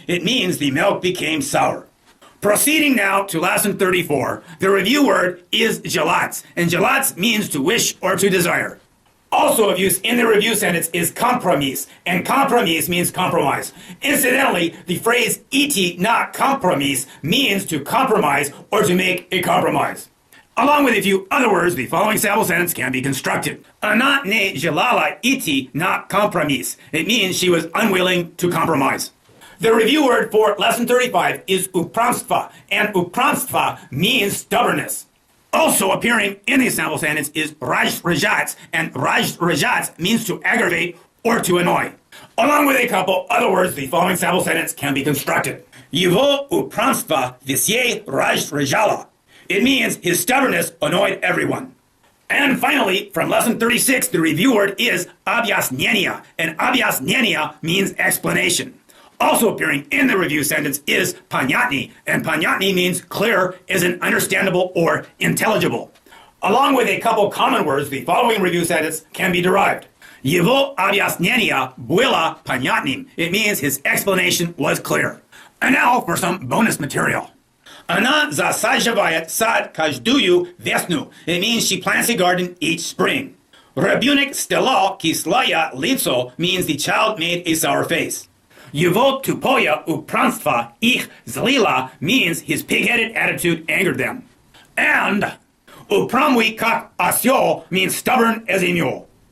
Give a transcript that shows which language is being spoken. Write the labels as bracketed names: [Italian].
[English] It means the milk became sour. Proceeding now to lesson 34, the review word is желать, and желать means to wish or to desire. Also of use in the review sentence is компромисс, and компромисс means compromise. Incidentally, the phrase [Russian] идти на компромисс [English] means to compromise or to make a compromise. Along with a few other words, the following sample sentence can be constructed. [Russian] Она не желала идти на компромисс. [English] It means she was unwilling to compromise. The review word for lesson 35 is упрямство, and упрямство means stubbornness. Also appearing in the sample sentence is раздражать, and раздражать means to aggravate or to annoy. Along with a couple other words, the following sample sentence can be constructed. [Russian] Его упрямство везде раздражало. [English] It means his stubbornness annoyed everyone. And finally, from lesson 36, the review word is объяснение, and объяснение means explanation. Also appearing in the review sentence is понятный, and понятный means clear, as in understandable or intelligible. Along with a couple common words, the following review sentence can be derived. [Russian] Его объяснение было понятным. [English] It means his explanation was clear. And now for some bonus material. [Russian] Она засаживает сад каждую весну. [English] It means she plants a garden each spring. [Russian] Ребенок сделал кислое лицо [English] means the child made a sour face. [Russian] Его тупое упрямство их злило [English] means his pig-headed attitude angered them. And [Russian] упрямый как осел [English] means stubborn as a mule.